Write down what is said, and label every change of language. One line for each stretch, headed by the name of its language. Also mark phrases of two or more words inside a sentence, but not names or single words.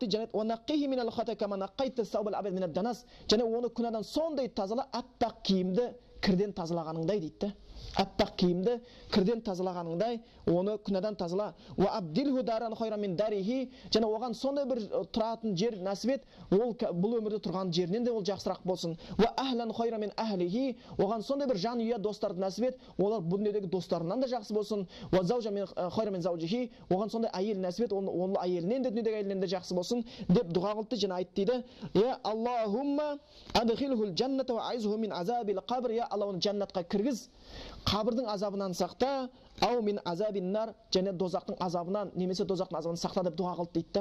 Kazakh: Және
Arabic: ونقه من الخطايا كما نقيت الثوب الأبيض من الدنس,
Kazakh: және оны күнәдан сондай тазала, аппақ киімді кірден тазалағаныңдай дейді. Аппақ киімді кірден тазалағаныңдай, оны күнәдан тазала.
Arabic: وأبدله دارا خيرا من داره,
Kazakh: және оған сондай бір тұратын жер нәсіп ет, ол бұл өмірде тұрған жерінен де ол жақсырақ болсын.
Arabic: وأهلا خيرا من أهله,
Kazakh: оған сондай бір жан үйе достарды нәсіп ет, олар бұл дүниедегі достарынан да жақсы болсын.
Arabic: وزوجا من خيرا من زوجه,
Kazakh: оған сондай әйел нәсіп ет, ол әйелінен де дүниедегі әйелінен де жақсы болсын деп дұға қылды. Және айтты дейді,
Arabic: يا اللهم أدخله الجنة وأعذه من عذاب القبر,
Kazakh: я Алла, оны жаннатқа кіргіз, қабірдің азабынан сақта,
Arabic: أو من عذاب النار,
Kazakh: және дозақтың азабынан, немесе дозақтың азабынан сақта деп дұға қылды дейді.